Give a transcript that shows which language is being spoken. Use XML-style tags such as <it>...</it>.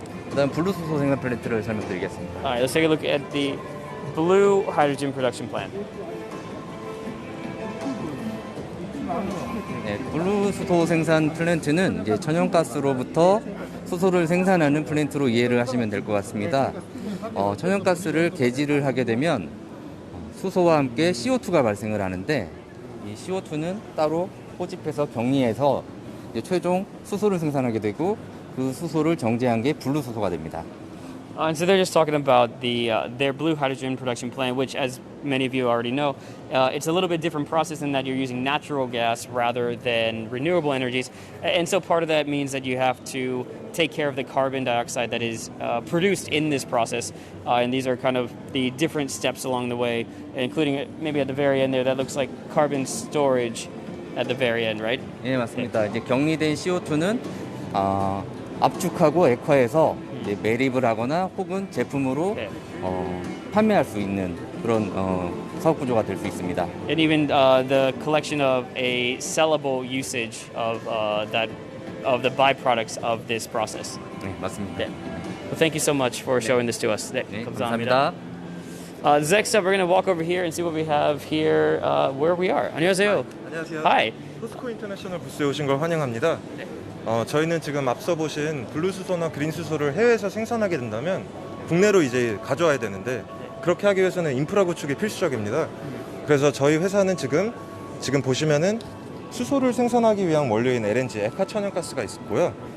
<ko>그다음 블루 수소 생산 플랜트를 설명드리겠습니다.</ko> <en>Alright, let's take a look at the blue hydrogen production plant.</en> <ko>네, 블루 수소 생산 플랜트는 이제 천연가스로부터 수소를 생산하는 플랜트로 이해를 하시면 될 것 같습니다. 천연가스를 개지를 하게 되면 수소와 함께 CO2가 발생을 하는데 이 CO2는 따로 포집해서 격리해서 이제 최종 수소를 생산하게 되고 그 수소를 정제한 게 블루 수소가 됩니다.</ko> <en>And so they're just talking about their blue hydrogen production plant, which, as many of you already know, it's a little bit different process in that you're using natural gas rather than renewable energies. And so part of that means that you have to take care of the carbon dioxide that is produced in this process. And these are kind of the different steps along the way, including maybe at the very end there, that looks like carbon storage at the very end, right?</en> <ko>네, 맞습니다. 이제 격리된 CO2는 압축하고 액화해서 이제 매립을 하거나 혹은 제품으로 네. 판매할 수 있는 그런 사업 구조가 될 수 있습니다.</ko> <en>And even the collection of a sellable usage of the byproducts of this process.</en> <ko>네, 맞습니다. 네.</ko> <en>Well, thank you so much for showing this to us.</en> <ko>네, 네, 감사합니다. 감사합니다.</ko> <en>Next up, we're going to walk over here and see what we have here, where we are.</en> <ko>안녕하세요. 안녕하세요.</ko> <en>Hi.</en> <ko>포스코 인터내셔널 부스에 오신 걸 환영합니다. 저희는 지금 앞서 보신 블루 수소나 그린 수소를 해외에서 생산하게 된다면 국내로 이제 가져와야 되는데 그렇게 하기 위해서는 인프라 구축이 필수적입니다. 그래서 저희 회사는 지금 보시면은 수소를 생산하기 위한 원료인 LNG, 액화 천연가스가 있고요.</ko>